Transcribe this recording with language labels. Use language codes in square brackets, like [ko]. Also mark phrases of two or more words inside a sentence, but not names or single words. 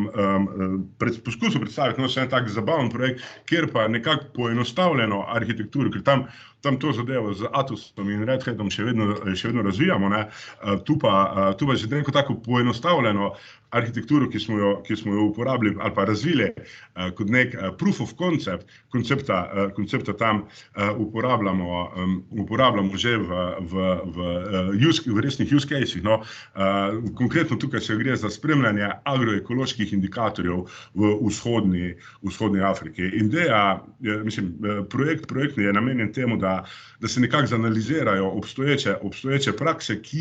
[sl] poskusil predstaviti še en tak zabaven projekt, kjer pa nekako poenostavljeno arhitekturo, ker tam to zadevo z Atosom in Red Hatom še vedno razvijamo, tu pa že neko tako poenostavljeno arhitekturo, ki smo jo uporabili ali pa razvili kot nek [en] proof of concept, [sl] koncepta tam uporabljamo že v resnih [en] use casih. [sl] Konkretno tukaj se gre za spremljanje agroekoloških indikatorjev v vzhodni Afriki. Ideja, projektni je namenjen temu, da se nekako zanalizirajo obstoječe prakse, ki